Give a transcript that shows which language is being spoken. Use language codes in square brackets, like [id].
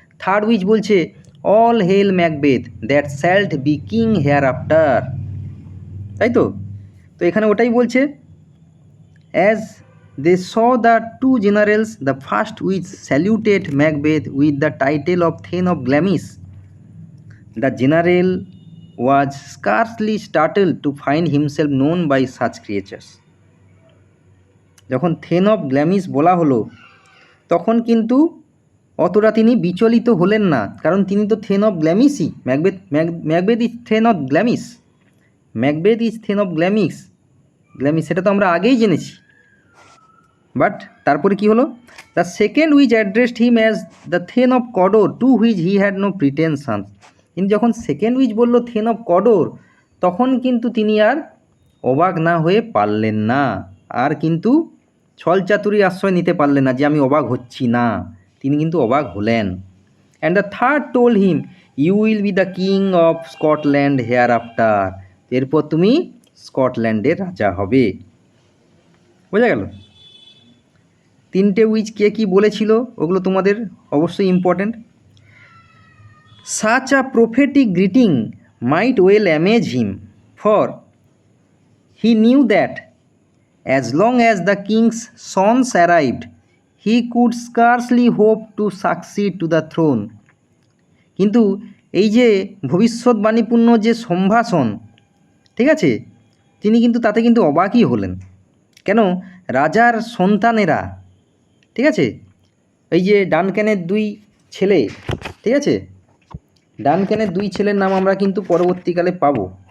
[en] third witch [bn] বলছে [en] all hail Macbeth that shalt be king hereafter, [bn] তাই তো? তো এখানে ওটাই বলছে, [en] As they saw the two generals, the first witch saluted Macbeth with the title of thane of Glamis, the general was scarcely startled to find himself known by such creatures. [bn] যখন then of গ্ল্যামিস বলা হলো তখন কিন্তু অতটা তিনি বিচলিত হলেন না, কারণ তিনি তো then of গ্ল্যামিসই। [en] Macbeth is thane of Glamis, Macbeth is thane of Glamis, [bn] সেটা তো আমরা আগেই জেনেছি। [en] but [bn] তারপরে কি হলো, [en] The second witch addressed him as the thane of Cawdor to which he had no pretensions. [bn] কিন্তু যখন সেকেন্ড উইচ বলল থেন অফ কডোর, তখন কিন্তু তিনি আর অবাক না হয়ে পারলেন না, আর কিন্তু ছলচাতুরি আশ্রয় নিতে পারলেন না যে আমি অবাক হচ্ছি না, তিনি কিন্তু অবাক হলেন। [en] And the third told him, you will be the king of Scotland hereafter. [bn] এরপর তুমি স্কটল্যান্ডের রাজা হবে। বোঝা গেল? তিনটে উইচ কে কী বলেছিল ওগুলো তোমাদের অবশ্যই important. [en] Such a prophetic greeting might well amaze him, for he knew that as long as the king's sons arrived, he could scarcely hope to succeed to the throne. [bn] কিন্তু এই যে ভবিষ্যৎবাণীপূর্ণ যে সম্ভাষণ, ঠিক আছে, তিনি কিন্তু তাতে কিন্তু অবাকই হলেন। কেন? রাজার সন্তানেরা, ঠিক আছে, এই যে ডানক্যানের দুই ছেলে, ঠিক আছে, ডানক্যানের দুই ছেলের নাম আমরা কিন্তু পরবর্তীকালে পাবো।